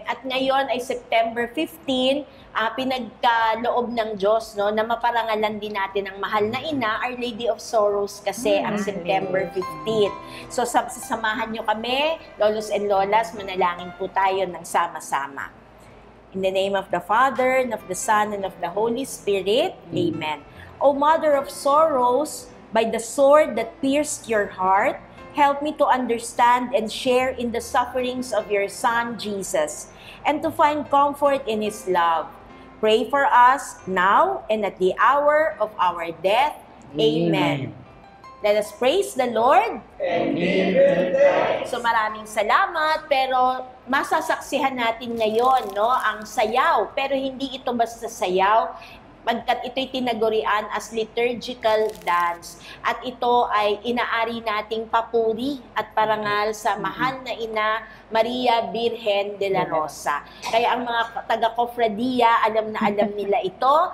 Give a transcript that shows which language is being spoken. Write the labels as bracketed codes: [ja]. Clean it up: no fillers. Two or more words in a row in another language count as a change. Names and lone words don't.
[tl] At ngayon ay September 15, pinagkaloob ng Diyos, no, na maparangalan din natin ang mahal na ina, Our Lady of Sorrows, kasi ang September 15. So sasamahan nyo kami, lolos and lolas, manalangin po tayo ng sama-sama. [en] In the name of the Father, and of the Son, and of the Holy Spirit. Amen. O Mother of Sorrows, by the sword that pierced your heart, help me to understand and share in the sufferings of your Son, Jesus, and to find comfort in His love. Pray for us now and at the hour of our death. Amen. Let us praise the Lord. And give Him thanks. [tl] So maraming salamat, pero masasaksihan natin ngayon, no, ang sayaw. Pero hindi ito basta sayaw, pagkat ito'y tinagurian [en] as liturgical dance. [tl] At ito ay inaari nating papuri at parangal sa mahal na ina, Maria Birhen de la Rosa. Kaya ang mga taga-kofradia, alam na alam nila ito.